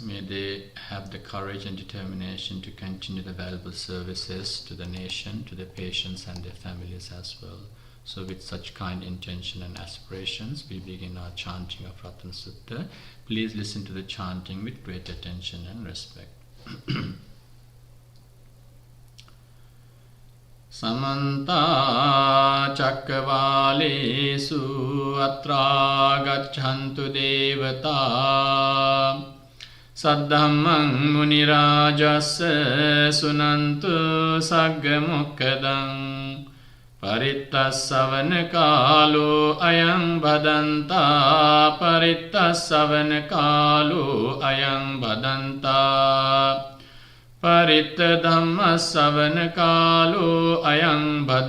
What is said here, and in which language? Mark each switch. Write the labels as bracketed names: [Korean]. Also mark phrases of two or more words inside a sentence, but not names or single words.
[English] May they have the courage and determination to continue the valuable services to the nation, to the patients and their families as well. So with such kind intention and aspirations, we begin our chanting of Ratana Sutta. Please listen to the chanting with great attention and respect. [Pali] Samanta Chakravalesu Atra Gacchantu Devata Saddhammang Munirajassa Sunantu Saggamukkhadang Paritta Savanakalu Ayang Bhadanta Paritta Savanakalu Ayang Bhadanta Paritta Dhamma Savanakalu Ayang